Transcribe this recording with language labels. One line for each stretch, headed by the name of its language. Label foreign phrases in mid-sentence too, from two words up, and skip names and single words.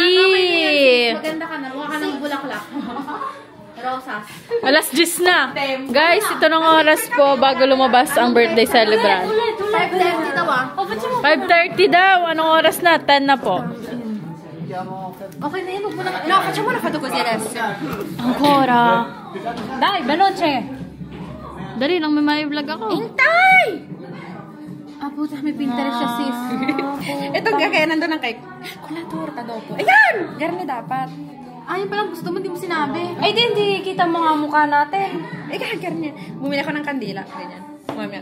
Filipino: Maganda ka na. Mukha ka ng bulaklak. Rosas. Alas 10 na. Guys, ito ng oras po bago lumabas ang
English: birthday celebrant.
Filipino: 5:30 daw ah. 5:30 daw. Anong oras na? 10 na po. Okay na yun. Huwag mo na.
Italian: No, facciamo una foto così adesso. Ancora. Dai, veloce.
Filipino: Dali lang, may vlog ako. Hintay! Puta, may Pinterest siya, sis. Ito, kaya nandun ang cake. Kula torta daw po. Ayan! Garni dapat. Ayun palang gusto mo, hindi mo sinabi. Ay, hindi. Kita mo nga mukha natin. Garni. Bumili ako ng kandila. Ganyan. Mamaya.